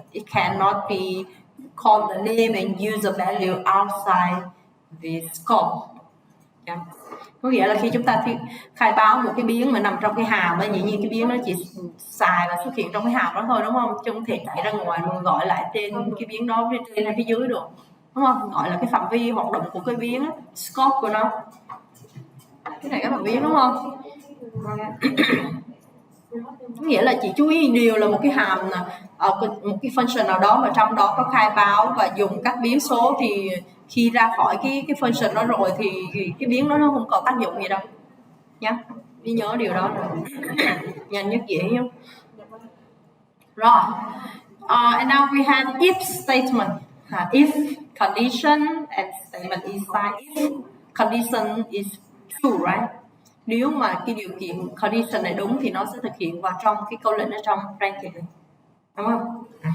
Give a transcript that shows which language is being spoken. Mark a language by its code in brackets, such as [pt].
[en] It cannot be called the name and use a value outside the scope. Yeah. [vi] Có nghĩa là khi chúng ta khai báo một cái biến mà nằm trong cái hàm ấy, dĩ nhiên cái biến nó chỉ xài và xuất hiện trong cái hàm đó thôi, đúng không? Chứ không thể chạy ra ngoài mà gọi lại trên cái biến đó trên hay phía dưới được, đúng không? Gọi là cái phạm vi hoạt động của cái biến, scope của nó. Cái này các bạn biết đúng không? Có nghĩa là chỉ chú ý điều là một cái hàm một cái function nào đó mà trong đó có khai báo và dùng các biến số, thì khi ra khỏi cái function đó rồi thì cái biến đó nó không có tác dụng gì đâu nhá. Đi nhớ điều đó rồi. Nhanh nhất dễ nhá. Rồi. [en] And now we have if statement. If condition and statement inside. If condition is true, right? [vi] Nếu mà cái điều kiện condition này đúng thì nó sẽ thực hiện vào trong cái câu lệnh ở trong bracket này, đúng không?